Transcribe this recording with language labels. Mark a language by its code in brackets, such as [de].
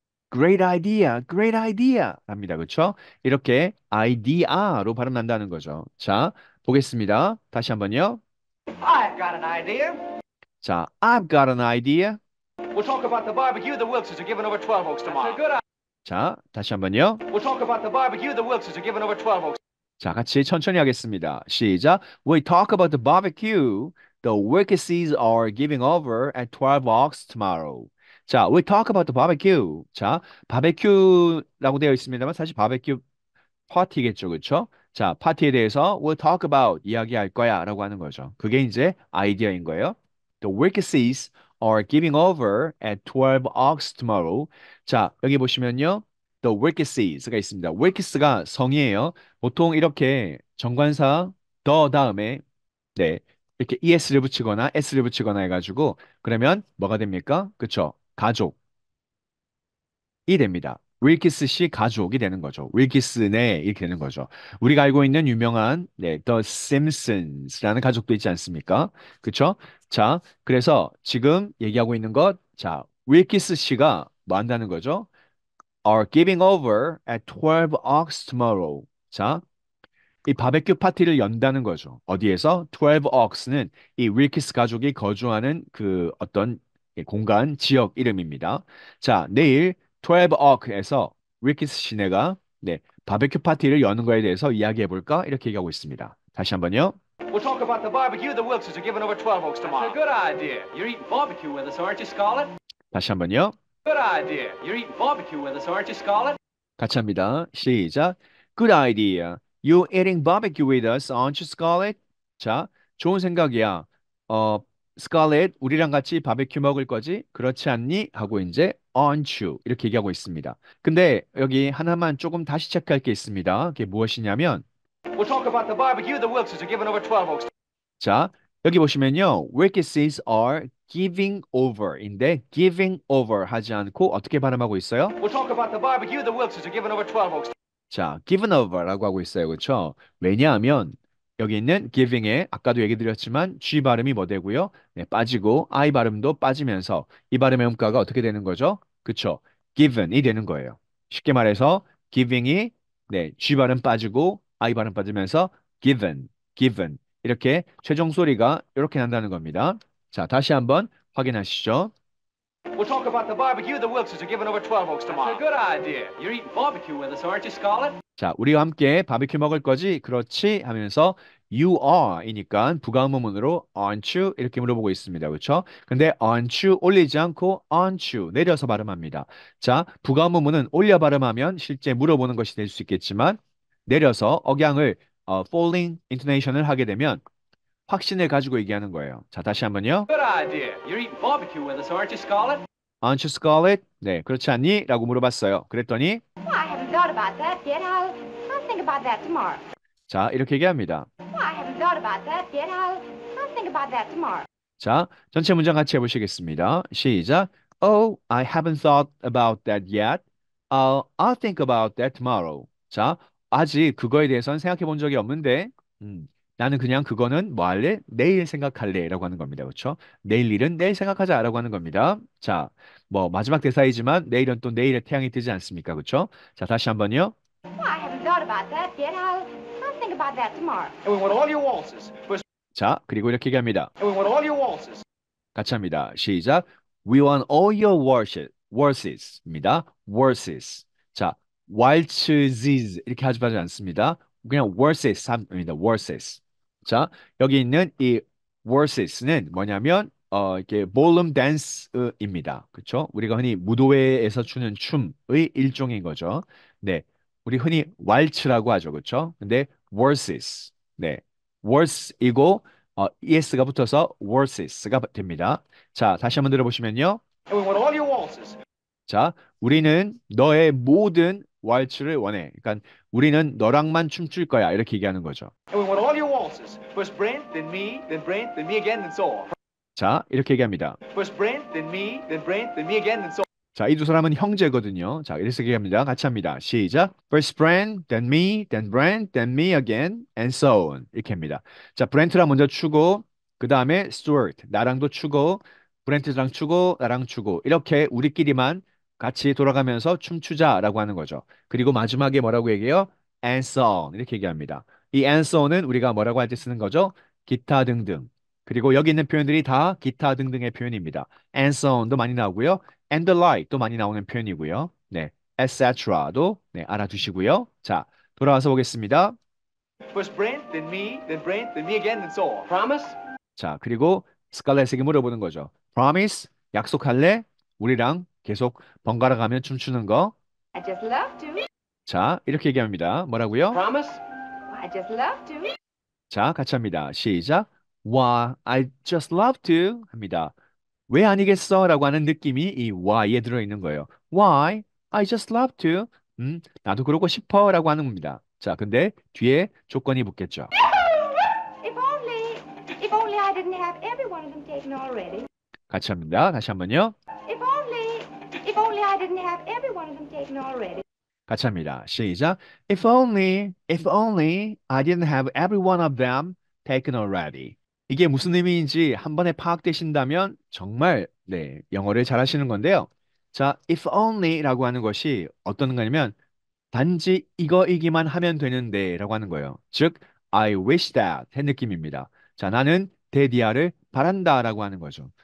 [en] great idea, great idea [ko] 합니다. 그쵸? 이렇게 idea로 발음 난다는 거죠. 자, 보겠습니다. 다시 한번요. [en] I've got an idea. 자, I've got an idea. We'll talk about the barbecue the Wilkses are giving over 12 Oaks tomorrow. That's a good idea. [ko] 자, 다시 한번요. [en] We'll talk about the barbecue the Wilkses are giving over 12 Oaks. [ko] 자, 같이 천천히 하겠습니다. 시작. [en] We talk about the barbecue the Wilkeses are giving over at 12 Oaks tomorrow. 자, we talk about the barbecue. [ko] 자, 바베큐라고 되어 있습니다만 사실 바베큐 파티겠죠, 그렇죠? 자, 파티에 대해서 [en] we'll talk about [ko] 이야기할 거야라고 하는 거죠. 그게 이제 아이디어인 거예요. [en] The Wilkeses are giving over at 12 Oaks tomorrow. [ko] 자, 여기 보시면요. The Wilkeses가 있습니다. Wilkes가 성이에요. 보통 이렇게 정관사 the 다음에 네, 이렇게 es를 붙이거나 s를 붙이거나 해가지고 그러면 뭐가 됩니까? 그쵸? 가족이 됩니다. 윌키스 씨 가족이 되는 거죠. 윌키스네 이렇게 되는 거죠. 우리가 알고 있는 유명한 네, The Simpsons라는 가족도 있지 않습니까? 그쵸? 자, 그래서 지금 얘기하고 있는 것, 자, 윌키스 씨가 뭐 한다는 거죠? [en] Are giving over at 12 Oaks tomorrow. [ko] 자, 이 바베큐 파티를 연다는 거죠. 어디에서? 12 Oaks는 이 윌키스 가족이 거주하는 그 어떤 공간, 지역 이름입니다. 자, 내일 12 Oak에서 윌키스 시내가 네, 바베큐 파티를 여는 거에 대해서 이야기해 볼까? 이렇게 얘기하고 있습니다. 다시 한번요. [en] We'll talk about the barbecue the Wilkses are giving over 12 Oaks tomorrow. That's a good idea. You're eating barbecue with us, aren't you, Scarlett? [ko] 다시 한번요. [en] Good idea. You're eating barbecue with us, aren't you, Scarlett? [ko] 같이 합니다. 시작. [en] Good idea. You eating barbecue with us, aren't you, Scarlett? [ko] 자, 좋은 생각이야. 스칼렛, 우리랑 같이 바베큐 먹을 거지? 그렇지 않니? 하고 이제 [en] aren't you [ko] 이렇게 얘기하고 있습니다. 근데 여기 하나만 조금 다시 체크할 게 있습니다. 그게 무엇이냐면 [en] We'll talk about the barbecue the Wilkses are giving over 12 Oaks. [ko] 자, 여기 보시면요. [en] Wilkeses are giving over [ko] 인데 giving over 하지 않고 어떻게 발음하고 있어요? [en] We'll talk about the barbecue the Wilkses are giving over 12 Oaks. [ko] 자, [en] given over [ko] 라고 하고 있어요. 그렇죠? 왜냐하면 여기 있는 giving에 아까도 얘기 드렸지만 G 발음이 뭐 되고요? 네, 빠지고 I 발음도 빠지면서 이 발음의 음가가 어떻게 되는 거죠? 그렇죠? given이 되는 거예요. 쉽게 말해서 giving이 네, G 발음 빠지고 I 발음 빠지면서 given 이렇게 최종 소리가 이렇게 난다는 겁니다. 자, 다시 한번 확인하시죠. [en] We'll talk about the barbecue the Wilkses are giving over 12 Oaks tomorrow. That's a good idea. You're eating barbecue with us, aren't you, Scarlett? [ko] 자, 우리와 함께 바비큐 먹을 거지? 그렇지? 하면서 you are 이니까 부가음문으로 [en] aren't you? [ko] 이렇게 물어보고 있습니다. 그렇죠? 근데 [en] aren't you [ko] 올리지 않고 aren't you 내려서 발음합니다. 자, 부가음문은 올려 발음하면 실제 물어보는 것이 될 수 있겠지만 내려서 억양을 [en] falling intonation [ko] 을 하게 되면 확신을 가지고 얘기하는 거예요. 자, 다시 한번요. [en] Good idea. You're eating barbecue with us, aren't you, Scarlett? Aren't you, Scarlett? [ko] 네, 그렇지 않니? 라고 물어봤어요. 그랬더니 [en] Well, I haven't thought about that yet. I'll think about that tomorrow. [ko] 자, 이렇게 얘기합니다. [en] Well, I haven't thought about that yet. I'll think about that tomorrow. [ko] 자, 전체 문장 같이 해보시겠습니다. 시작. [en] Oh, I haven't thought about that yet. I'll think about that tomorrow. [ko] 자, 아직 그거에 대해서는 생각해 본 적이 없는데, 나는 그냥 그거는 뭐 할래? 내일 생각할래. 라고 하는 겁니다. 그렇죠? 내일 일은 내일 생각하자. 라고 하는 겁니다. 자, 뭐 마지막 대사이지만 내일은 또 내일의 태양이 뜨지 않습니까? 그렇죠? 자, 다시 한번요. [en] Well, I haven't thought about that yet. I'll think about that tomorrow. And we want all your waltzes. [ko] 자, 그리고 이렇게 얘기합니다. [en] And we want all your waltzes. [ko] 같이 합니다. 시작. [en] We want all your waltzes입니다. waltzes. [ko] 자, waltzes 이렇게 하지 않습니다. 그냥 waltzes입니다. waltzes. 자, 여기 있는 이 waltzes는 뭐냐면 이렇게 [en] ballroom dance [ko] 입니다. 그렇죠? 우리가 흔히 무도회에서 추는 춤의 일종인 거죠. 네, 우리 흔히 왈츠라고 하죠. 그렇죠? 근데 waltzes. 네, waltz이고 es가 붙어서 waltzes가 됩니다. 자, 다시 한번 들어보시면요. And we want all your waltzes. 자, 우리는 너의 모든 왈츠를 원해. 그러니까 우리는 너랑만 춤출 거야. 이렇게 얘기하는 거죠. [en] And we want all your waltzes. First Brent, then me, then Brent, then me again, then so on. [ko] 자, 이렇게 얘기합니다. [en] First Brent, then me, then Brent, then me again, then so on. [ko] 자, 이 두 사람은 형제거든요. 자, 이렇게 얘기합니다. 같이 합니다. 시작. [en] First Brent, then me, then Brent, then me again, and so on. [ko] 이렇게 합니다. 자, 브렌트랑 먼저 추고, 그 다음에 스튜어트, 나랑도 추고, 브렌트랑 추고, 나랑 추고. 이렇게 우리끼리만 같이 돌아가면서 춤추자라고 하는 거죠. 그리고 마지막에 뭐라고 얘기해요? [en] And so on. [ko] 이렇게 얘기합니다. 이 and so on은 우리가 뭐라고 할 때 쓰는 거죠? 기타 등등. 그리고 여기 있는 표현들이 다 기타 등등의 표현입니다. and so on도 많이 나오고요. [en] and the like [ko] 도 많이 나오는 표현이고요. 네, etc도 네, 알아두시고요. 자, 돌아와서 보겠습니다. [en] First Brent, then me again, then so on. Promise? [ko] 자, 그리고 스칼렛에게 물어보는 거죠. Promise? 약속할래? 우리랑 계속 번갈아 가며 춤추는 거. [en] I just love to. [ko] 자, 이렇게 얘기합니다. 뭐라고요? [en] Promise? I just love to. [ko] 자, 같이 합니다. 시작. [en] Why, I just love to 합니다. [ko] 왜 아니겠어? 라고 하는 느낌이 이 why에 들어있는 거예요. [en] Why, I just love to. [ko] 나도 그러고 싶어 라고 하는 겁니다. 자, 근데 뒤에 조건이 붙겠죠. [en] If only I didn't have every one of them taken already. [ko] 같이 합니다. 다시 한번요. [en] If only I didn't have every one of them taken already. [ko] 같이 합니다. 시작. [en] if only I didn't have every one of them taken already. [ko] 이게 무슨 의미인지 한 번에 파악되신다면 정말 네, 영어를 잘하시는 건데요. 자, if only라고 하는 것이 어떤 거냐면 단지 이거이기만 하면 되는데 라고 하는 거예요. 즉, [en] I wish that [ko] 의 느낌입니다. 자, 나는 that 이하를 바란다 라고 하는 거죠.